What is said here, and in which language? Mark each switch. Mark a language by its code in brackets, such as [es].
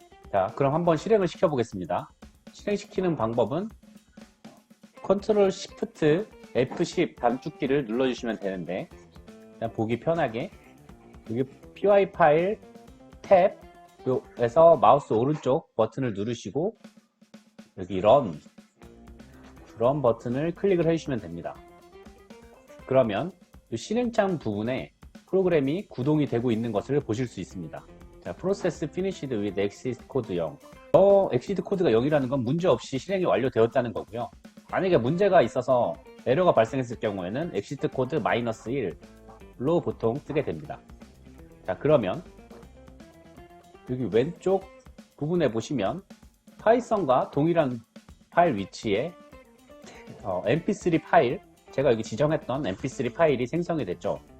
[ko] 자, 그럼 한번 실행을 시켜 보겠습니다. 실행시키는 방법은 Ctrl Shift F10 단축키를 눌러주시면 되는데, 그냥 보기 편하게 여기 py 파일 탭에서 마우스 오른쪽 버튼을 누르시고 여기 run 버튼을 클릭을 해주시면 됩니다. 그러면 이 실행창 부분에 프로그램이 구동이 되고 있는 것을 보실 수 있습니다. 자, [en] process finished with exit code 0. [ko] exit 코드가 0이라는 건 문제없이 실행이 완료되었다는 거고요. 만약에 문제가 있어서 에러가 발생했을 경우에는 exit code -1로 보통 뜨게 됩니다. 자, 그러면 여기 왼쪽 부분에 보시면 파이썬과 동일한 파일 위치에 mp3 파일, 제가 여기 지정했던 mp3 파일이 생성이 됐죠.